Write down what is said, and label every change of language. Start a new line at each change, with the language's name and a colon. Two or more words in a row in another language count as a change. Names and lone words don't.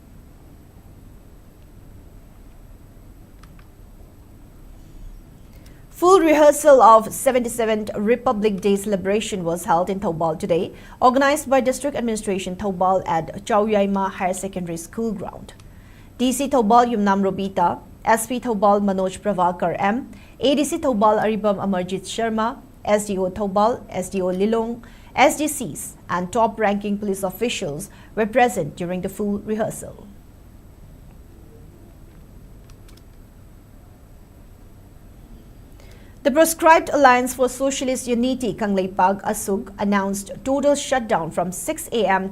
English: Full rehearsal of 77th Republic Day celebration was held in Thoubal today, organized by District Administration Thoubal at Chauyaima Higher Secondary School ground. DC Thoubal Yumnam Robita, SP Thoubal Manoj Pravakar M, ADC Thoubal Aribam Amarjit Sharma, SDO Thoubal, SDO Lilong, SDCs and top-ranking police officials were present during the full rehearsal. The Proscribed Alliance for Socialist Unity Kangleipag ASUG announced total shutdown from 6 a.m.